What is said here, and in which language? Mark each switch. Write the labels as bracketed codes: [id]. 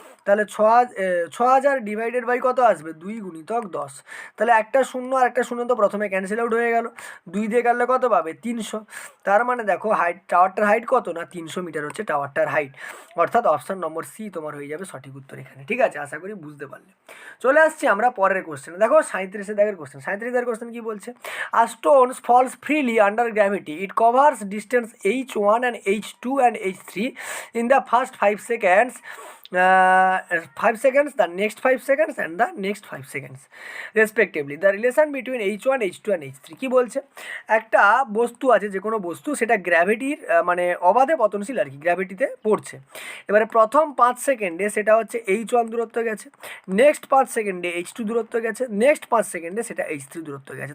[bn] তাহলে 6000 divided by কত আসবে 2 গুণিতক 10, তাহলে একটা শূন্য আর একটা শূন্য তো প্রথমে ক্যান্সেল আউট হয়ে গেল, 2 দিয়ে কাটলে কত পাবে 300। তার মানে দেখো হাইট, টাওয়ারটার হাইট কত, না 300 মিটার হচ্ছে টাওয়ারটার হাইট, অর্থাৎ অপশান নম্বর সি তোমার হয়ে যাবে সঠিক উত্তর এখানে, ঠিক আছে। আশা করি বুঝতে পারলে। চলে আসছি আমরা পরের কোশ্চেনে। দেখো 37 দাগের কোশ্চেন, 37 দাগের কোশ্চেন কি বলছে, [en] A stones falls freely under gravity, it covers distance H1 and H2 and H3 in the first 5 seconds, 5 seconds, the next 5 seconds and the next 5 seconds respectively. The relation between H1, H2 and H3 [bn] কি বলছে, একটা বস্তু আছে, যে কোনো বস্তু, সেটা গ্র্যাভিটির মানে অবাধে পতনশীল আর কি, গ্র্যাভিটিতে পড়ছে। এবারে প্রথম 5 সেকেন্ডে সেটা হচ্ছে H1 দূরত্ব গেছে, নেক্সট 5 সেকেন্ডে H2 দূরত্ব গেছে, নেক্সট 5 সেকেন্ডে সেটা H3 দূরত্ব গেছে।